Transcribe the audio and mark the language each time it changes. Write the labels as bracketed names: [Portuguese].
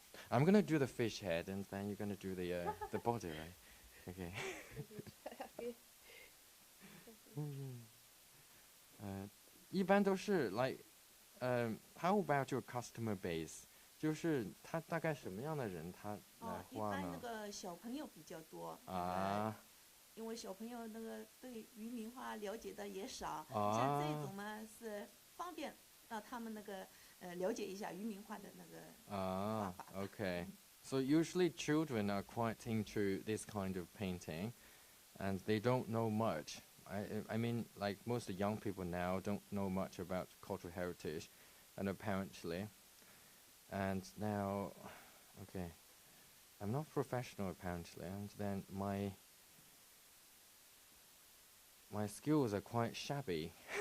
[English] I'm gonna do the fish head, and then you're gonna do the body, right? Okay. [Chinese] 一般都是 [English] like, how about your customer base? [Chinese] 就是他大概什么样的人他来画呢？一般那个小朋友比较多。因为小朋友那个对渔民画了解的也少，像这种嘛是方便让他们那个了解一下渔民画的那个画 Ah, 法。 [English] okay. So usually children are quite into this kind of painting, and they don't know much. I mean, like most young people now don't know much about cultural heritage, and apparently, and now, okay, I'm not professional apparently, and then my skills are quite shabby.